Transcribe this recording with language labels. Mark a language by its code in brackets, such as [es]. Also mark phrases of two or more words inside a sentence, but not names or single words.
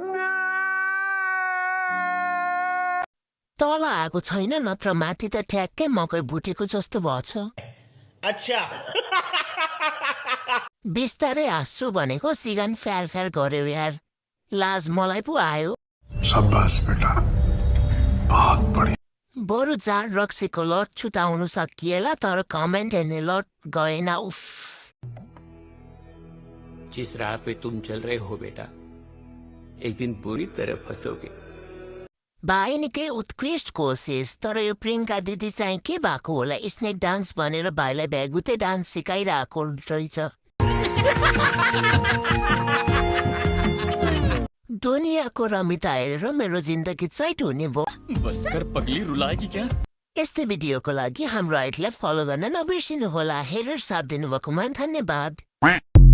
[ne] तल आएको छैन नत्र माथि त ठ्याक्कै मकै भुटेको जस्तो भएछ। अच्छा बिस्तारै हाँस्छु भनेको सिगान फ्याल फ्याल गर्यो यार। लाज मलाई पो आयो। [hi] शाबाश बेटा, बहुत बढिया। [ne] बरु जाड रक्सीको लट छुटाउनु सकिएला तर कमेन्ट हेर्ने लट गएन। उफ। [hi] जिस राह पे तुम चल रहे हो बेटा, एक दिन बुरी तरह फंसोगे। [ne] भाइ निकै उत्कृष्ट कोसिस, तर यो प्रियङ्का दिदी चाहिँ के भएको होला। स्नेक डान्स भनेर भाइलाई भ्यागुते डान्स सिकाइरहेको रहेछ। दुनियाँको रमिता हेरेर मेरो जिन्दगी चैट हुने भयो। [hi] बस कर पगली, रुलाएगी क्या? [ne] यस्तै भिडियोको लागि हाम्रो आइटलाई फलो गर्न नबिर्सिनु होला। हेरेर साथ दिनुभएकोमा धन्यवाद।